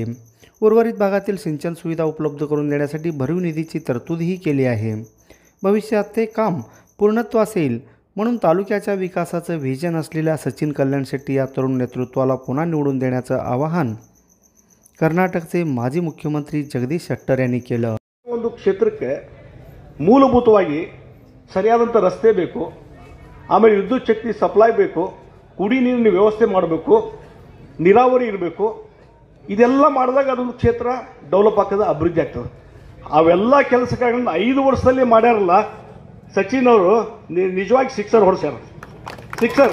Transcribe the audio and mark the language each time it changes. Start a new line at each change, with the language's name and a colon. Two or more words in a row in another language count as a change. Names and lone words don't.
Marathi: उर्वरित भागातील सिंचन सुविधा उपलब्ध करून देण्यासाठी भरीव निधीची तरतूदही केली आहे। भविष्यात ते काम पूर्णत्वास येईल, म्हणून तालुक्याच्या विकासाचं व्हिजन असलेल्या सचिन कल्याण शेट्टी या तरुण नेतृत्वाला पुन्हा निवडून देण्याचं आवाहन कर्नाटकचे माजी मुख्यमंत्री जगदीश शेट्टर यांनी केलं।
Kannada: ಒಂದು ಕ್ಷೇತ್ರಕ್ಕೆ ಮೂಲಭೂತವಾಗಿ ಸರಿಯಾದಂತ ರಸ್ತೆ ಬೇಕು, ಆಮೇಲೆ ವಿದ್ಯುತ್ ಶಕ್ತಿ ಸಪ್ಲೈ ಬೇಕು, ಕುಡಿ ನೀರಿನ ವ್ಯವಸ್ಥೆ ಮಾಡಬೇಕು, ನೀರಾವರಿ ಇರಬೇಕು। ಇದೆಲ್ಲ ಮಾಡಿದಾಗ ಅದೊಂದು ಕ್ಷೇತ್ರ ಡೆವಲಪ್ ಆಗ್ತದೆ, ಅಭಿವೃದ್ಧಿ ಆಗ್ತದೆ। ಅವೆಲ್ಲ ಕೆಲಸಗಳನ್ನು 5 ವರ್ಷದಲ್ಲಿ ಮಾಡ್ಯಾರಲ್ಲ ಸಚಿನ್ ಅವರು, ನಿಜವಾಗಿ ಸಿಕ್ಸರ್ ಹೊಡ್ಸ್ಯಾರ, ಸಿಕ್ಸರ್।